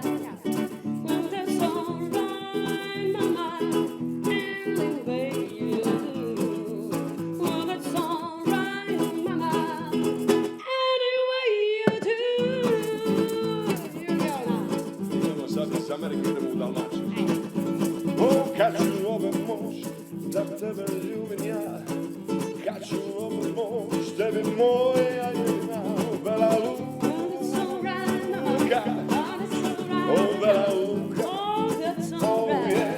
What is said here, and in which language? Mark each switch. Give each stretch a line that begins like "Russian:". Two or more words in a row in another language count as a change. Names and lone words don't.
English: Well, that's alright, mama. Any way you do. Well, that's alright, mama. Any way you do. Here we go now.
Croatian: Idemo sad iz Amerike, idemo u Dalmaciju. O, kad ću ove moć, da tebe ljubim ja. Kad ću ove moć, tebi moja jedna. Bela luka, o bela luka,
English: oh yeah.